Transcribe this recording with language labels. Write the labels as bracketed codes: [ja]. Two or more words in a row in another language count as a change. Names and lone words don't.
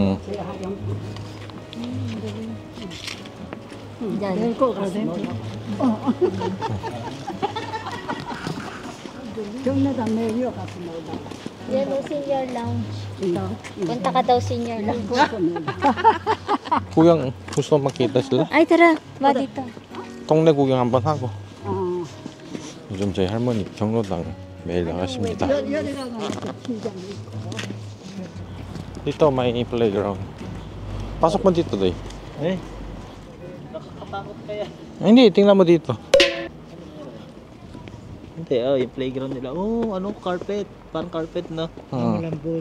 [tl] Yan. Yan o, [en] senior lounge. [tl] Punta ka daw [en] senior lounge. [tl] 구경 gusto makita sila. Ay, tara. Ma dito. [ko] 동네 구경 한번 하고. 요즘 저희 할머니 경로당 매일 나가십니다. [tl] Dito may playground. Pasok mo dito, Day. Eh, nakakatakot kaya. Hindi, tingnan mo dito. Hindi, yung playground nila. Oh, ano, carpet. Parang carpet, no? Malambot.